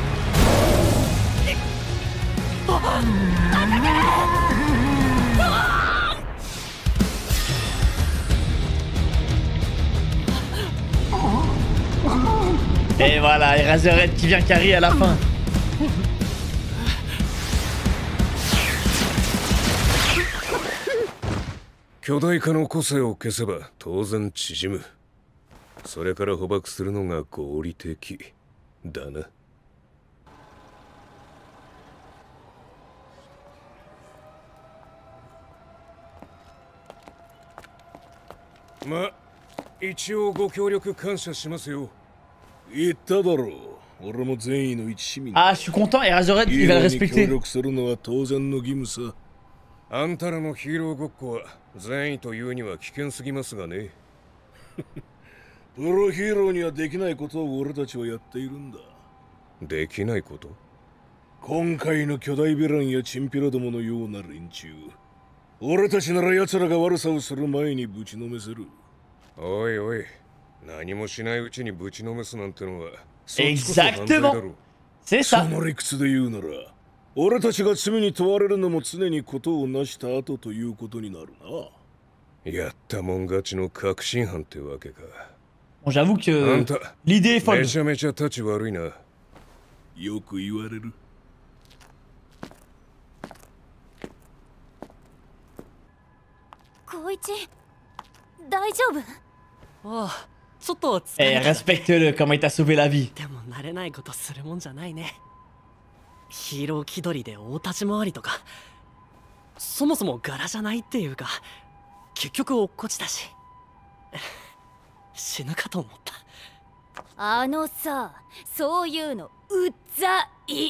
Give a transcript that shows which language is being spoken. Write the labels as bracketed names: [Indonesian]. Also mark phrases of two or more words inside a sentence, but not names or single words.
[French] Et voilà, Eraserhead qui vient carry à la fin. [Japanese] Kyodai化の個性を消せば当然縮む。それから捕獲するのが合理的だな。ま、一応ご協力感謝しますよ。言っただろう。俺も善意の一市民。 [French] Ah, je suis content, Eraserhead, il va le respecter. [Japanese] 協力するのは当然の義務さ。あんたらのヒーローごっこは善意というには危険すぎますがね。プロヒーローにはできないことを俺たちはやっているんだ。できないこと？今回の巨大ヴィランやチンピラどものような連中。俺たちなら奴らが悪さをする前にぶちのめせる。おいおい、何もしないうちにぶちのめすなんてのはそっちこそ犯罪だろ。 [French] C'est ça. [Japanese] その理屈で言うなら、俺たちが罪に問われるのも常にことを成した後ということになるな。やったもん勝ちの確信犯ってわけか。 [French] Bon, j'avoue que l'idée est folle. [Japanese] めちゃめちゃ立ち悪いな。よく言われる。光一、大丈夫？ああ、ちょっと疲 [French] Eh, [Japanese] れた。 [French] respecte-le, comment il t'a sauvé la vie. [Japanese] でも慣れないことするもんじゃないね。ヒーロー気取りで大立ち回りとかそもそも柄じゃないっていうか、結局落っこちたし死ぬかと思った。あのさ、そういうのうっざい。